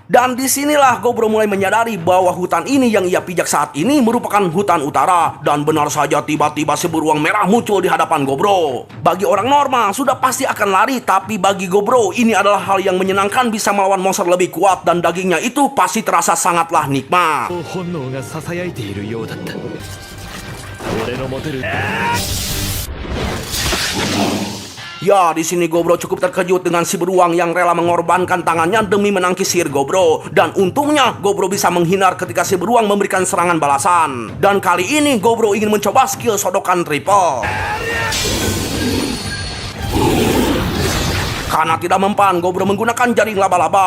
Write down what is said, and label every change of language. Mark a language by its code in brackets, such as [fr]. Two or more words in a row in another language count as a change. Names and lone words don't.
[id] Dan disinilah Gobro mulai menyadari bahwa hutan ini yang ia pijak saat ini merupakan hutan utara. Dan benar saja tiba-tiba si beruang merah muncul di hadapan Gobro. Bagi orang normal sudah pasti akan lari, tapi bagi Gobro ini adalah hal yang menyenangkan, bisa melawan monster lebih kuat dan dagingnya itu pasti terasa sangatlah nikmat. [ja] 本能がささやいているようだった俺の持てる [id] Ya, di sini Gobro cukup terkejut dengan si beruang yang rela mengorbankan tangannya demi menangkis sihir Gobro. Dan untungnya Gobro bisa menghindar ketika si beruang memberikan serangan balasan. Dan kali ini Gobro ingin mencoba skill sodokan triple. Karena tidak mempan, Gobro menggunakan jaring laba-laba.